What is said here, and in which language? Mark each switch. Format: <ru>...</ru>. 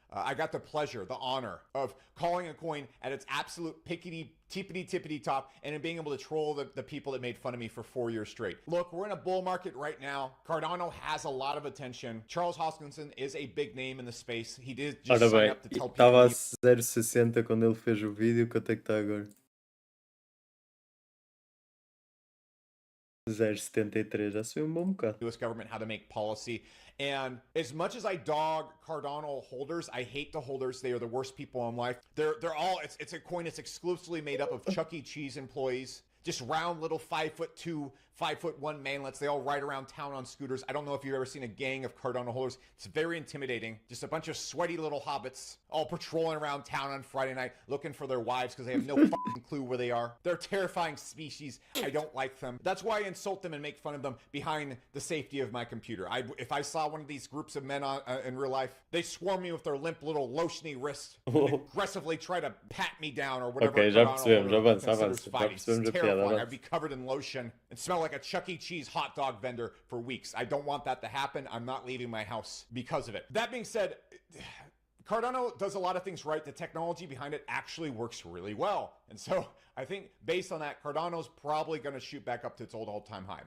<en>I got the pleasure, the honor of calling a coin at its absolute tippity top and then being able to troll the people that made fun of me for 4 years straight. Look, we're in a bull market right now. Cardano has a lot of attention. Charles Hoskinson is a big name in the space. He did just sign up to tell people.</en> <pt>Estava a 0,60 quando ele fez o vídeo, quanto é que está agora? 0,73, já subiu um bom bocado.</pt> <en>US government how to make policy. And as much as I dog Cardano holders, I hate the holders. They are the worst people in life. They're all, it's a coin that's exclusively made up of Chuck E. Cheese employees. Just round little 5'2", 5'1" manlets. They all ride around town on scooters. I don't know if you've ever seen a gang of Cardano holders. It's very intimidating. Just a bunch of sweaty little hobbits all patrolling around town on Friday night looking for their wives because they have no fucking clue where they are. They're a terrifying species. I don't like them. That's why I insult them and make fun of them behind the safety of my computer. If I saw one of these groups of men in real life, they swarm me with their limp little lotiony wrists and aggressively try to pat me down or whatever.</en> <pt>Ok, já percebemos, a piada.</pt> <en>I'd be covered in lotion and smell like a Chuck E. Cheese hot dog vendor for weeks. I don't want that to happen. I'm not leaving my house because of it. That being said, Cardano does a lot of things right. The technology behind it actually works really well. And so I think based on that, Cardano's probably going to shoot back up to its old all-time high.</en>